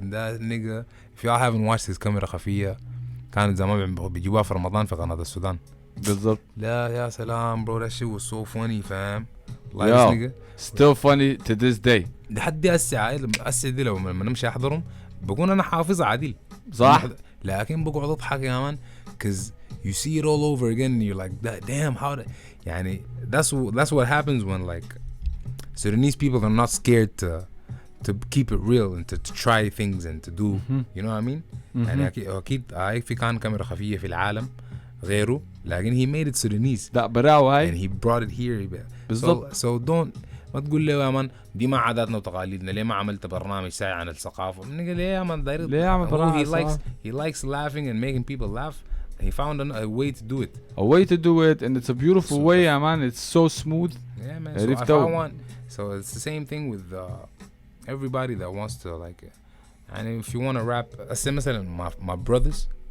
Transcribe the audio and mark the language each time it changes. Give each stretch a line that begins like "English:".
English: And that nigga, if y'all haven't watched his
Arabic: كاميرا خفية, كانت زمان بيجيبوها في رمضان في قناة السودان. بالضبط. لا يا سلام, bro.
English: That shit was so funny, fam. Like Yo, this nigga. still funny to this day.
Arabic: لحد هسه دي لو لما نمشي احضرهم بكون انا حافظ عادل صح, لكن بقعد اضحك يا مان
English: cause you see it all over again and you're like damn how يعني that's what happens when like Sudanese people are not scared to keep it real and to try things and to do you know what I mean.
Arabic: يعني اكيد في كان كاميرا خفية في العالم غيره, لكن
English: he made it Sudanese.
Arabic: ده براو هاي.
English: and he brought it here.
Arabic: بالضبط.
English: so don't
Arabic: ما تقول لي يا مان دي ما عاداتنا وتقاليدنا, ليه ما عملت برنامج ساعي عن الثقافة؟ نقول ليه يا مان داير ليه عمل برنامج؟
English: he likes laughing and making people laugh. He found a way to do it. A way to do it, and it's a beautiful way, yeah, man. It's so smooth. Yeah, man. So if I want, so it's the same thing with everybody that wants to like, and if you want to rap, مثلا my brothers.